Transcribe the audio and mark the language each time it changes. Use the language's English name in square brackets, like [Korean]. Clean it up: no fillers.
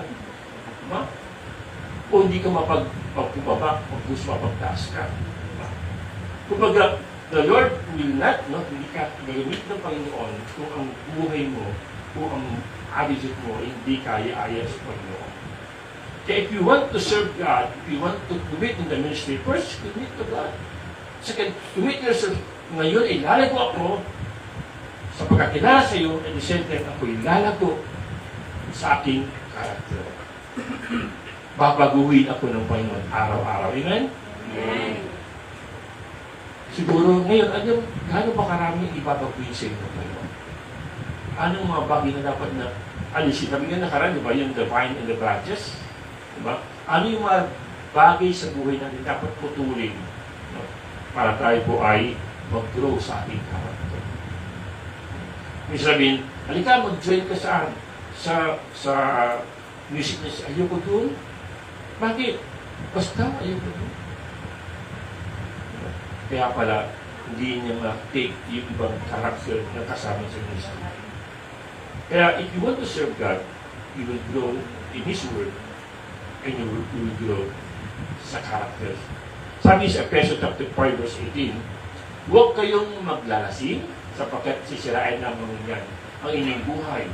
[Filipino] Diba? O hindi ka mapagpubaba, pag-gusto mapagtaas ka. Diba? Kumbaga, [English] the Lord will not, [Filipino] hindi ka gagamit ng Panginoon kung ang buhay mo, kung ang attitude mo, hindi kaya ayos sa Panginoon. [English] Kaya if you want to serve God, if you want to commit in the ministry, first, commit to God. Second, commit yourself. [Filipino] Ngayon, ilalago ako sa pagkakilala sa iyo, [English] at the same time, [Filipino] ako ilalago sa aking character. Babaguhin ako ng Panginoon araw-araw. Amen? Amen. Siguro, ngayon, gaano ba karami ibabaguhin sa iyo ng Panginoon? Anong mga bagay na dapat na alisin. Sabi nga nakaraan, di ba, yung [English] the vine and the branches? [Filipino] Di ba? Ano yung mga bagay sa buhay natin dapat putulin, no? Para tayo po ay mag-grow sa ating character. May sabihin, halika, mag-join ka sa music na ayoko doon. Bakit? Basta ayoko doon. Kaya pala, hindi niya ma-take yung ibang character na kasama sa music. [English] Kaya if you want to serve God, you will grow in His Word and you will grow sa character. [Filipino] Sabi sa Efeso chapter 5 verse 18, huwag kayong maglalasing sapagkat sisirain lamang yan ang inyong buhay.